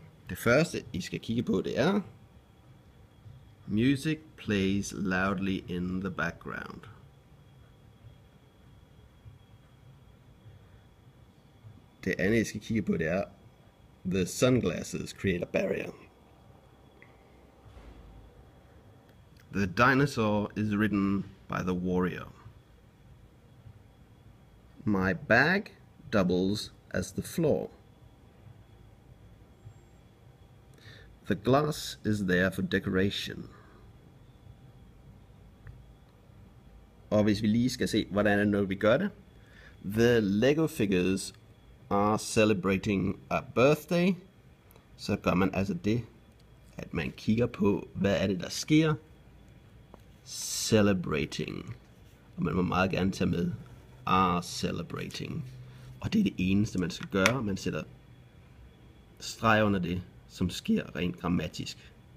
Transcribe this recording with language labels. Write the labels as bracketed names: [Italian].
[Danish] Det første, I skal kigge på, det er [English] Music plays loudly in the background. [Danish] Det andet, jeg skal kigge på, det er [English] The sunglasses create a barrier. The dinosaur is ridden by the warrior. My bag doubles as the floor. The glass is there for decoration. [Danish] Og hvis vi lige skal se, hvordan er det, når vi gør det. [English] The Lego figures are celebrating a birthday. [Danish] Så gør man altså det, at man kigger på, hvad er det, der sker. [English] Celebrating. [Danish] Og man må meget gerne tage med [English] are celebrating. [Danish] Og det er det eneste, man skal gøre. Man sætter streg under det, som sker rent grammatisk.